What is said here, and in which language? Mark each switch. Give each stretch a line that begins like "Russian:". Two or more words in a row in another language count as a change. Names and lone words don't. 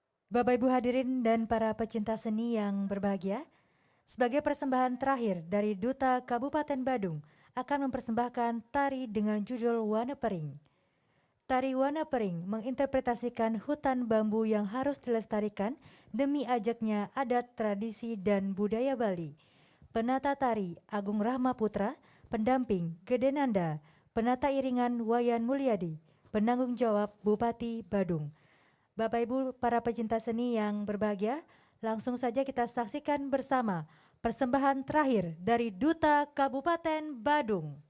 Indonesian: Bapak Ibu hadirin dan para pecinta seni yang berbahagia, sebagai persembahan terakhir dari Duta Kabupaten Badung akan mempersembahkan tari dengan judul Wana Pering. Tari Wana Pering menginterpretasikan hutan bambu yang harus dilestarikan demi ajaknya adat, tradisi, dan budaya Bali. Penata tari Agung Rahma Putra, pendamping Gede Nanda, penata iringan Wayan Mulyadi, penanggung jawab Bupati Badung. Bapak Ibu para pecinta seni yang berbahagia, langsung saja kita saksikan bersama persembahan terakhir dari Duta Kabupaten Badung.